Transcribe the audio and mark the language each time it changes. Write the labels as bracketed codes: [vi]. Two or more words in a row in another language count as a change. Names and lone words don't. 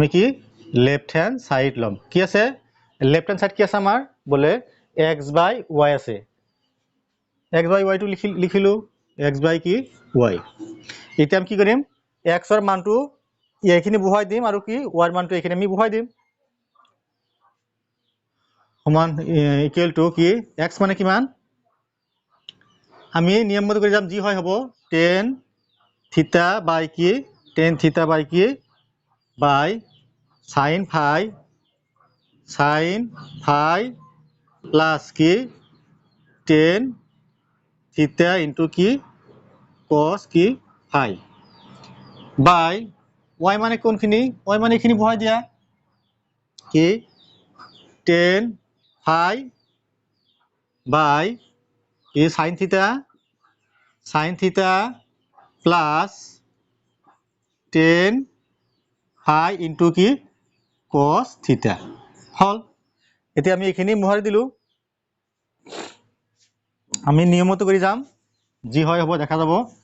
[as] কি [en] left hand side [as] ল'ম কি আছে [en] left hand side [as] কি আছে আমাৰ বলে x/y আছে x/y টো লিখিলোঁ x/ কি y এতিয়া আমি কি কৰিম x ৰ মানটো এইখিনি বহাই দিম আৰু কি y ৰ মানটো এইখিনি আমি বহাই দিম সমান [en] equal to [as] কি x মানে কিমান আমি নিয়ম মতে কৰি যাম যি হয় হ'ব [en] tan theta by [as] কি [en] tan theta by [as] কি [en] by sin phi plus [as] কি [en] tan theta into [as] কি cos কি [en] phi by y [as] মানে কোনখিনি y মানে এইখিনি বহাই দিয়া কি [en] tan phi by [as] কি sin [en] theta plus tan phi into [as] কি [en] cos theta [as] হল এতিয়া আমি এইখিনি মোহাৰি দিলোঁ আমি নিয়মটো কৰি যাম যি হয় হ'ব দেখা যাব